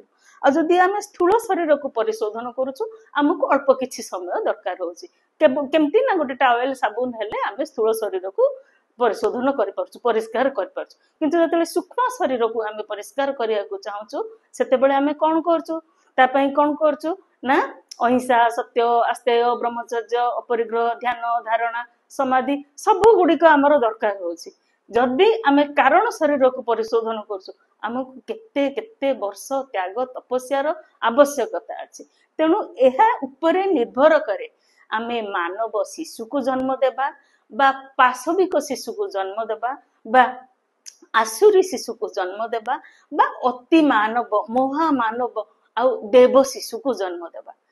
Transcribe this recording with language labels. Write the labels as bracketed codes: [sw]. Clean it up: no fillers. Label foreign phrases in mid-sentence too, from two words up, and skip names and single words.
[or] ଆଉ ଯଦି ଆମେ ସ୍ଥୂଳ ଶରୀର କୁ ପରିଶୋଧନ କରୁଛୁ ଆମକୁ ଅଳ୍ପ କିଛି ସମୟ ଦରକାର ହେଉଛି। କେମିତି ନା ଗୋଟେ ଟାୱେଲ ସାବୁନ ହେଲେ ଆମେ ସ୍ଥୂଳ ଶରୀର କୁ ପରିଶୋଧନ କରି ପାରୁଛୁ ପରିଷ୍କାର କରି ପାରୁଛୁ। କିନ୍ତୁ ଯେତେବେଳେ ସୂକ୍ଷ୍ମ ଶରୀର କୁ ଆମେ ପରିଷ୍କାର କରିବା କୁ ଚାହୁଁଛୁ ସେତେ ବେଳେ ଆମେ କଣ କରୁଛୁ ତା ପାଇଁ କଣ କରୁଛୁ ନା ଅହିଂସା ସତ୍ୟ ଅସ୍ତେୟ ବ୍ରହ୍ମଚର୍ଯ୍ୟ ଅପରିଗ୍ରହ ଧ୍ୟାନ ଧାରଣା ସମାଧି ସବୁ ଗୁଡ଼ି କୁ ଆମର ଦରକାର ହେଉଛି। ଯଦି ଆମେ କାରଣ ଶରୀର କୁ ପରିଶୋଧନ କରୁଛୁ ଆମକୁ କେତେ କେତେ ବର୍ଷ ତ୍ୟାଗ ତପସ୍ୟାର ଆବଶ୍ୟକତା ଅଛି। ତେଣୁ ଏହା ଉପରେ ନିର୍ଭର କରେ ଆମେ ମାନବ ଶିଶୁ କୁ ଜନ୍ମ ଦେବା ବା ପାଶବିକ ଶିଶୁ କୁ ଜନ୍ମ ଦେବା ବା ଆସୁରୀ ଶିଶୁ କୁ ଜନ୍ମ ଦେବା ବା ଅତି ମାନବ ମହାମାନବ ଆଉ ଦେବ ଶିଶୁ କୁ ଜନ୍ମ ଦେବା।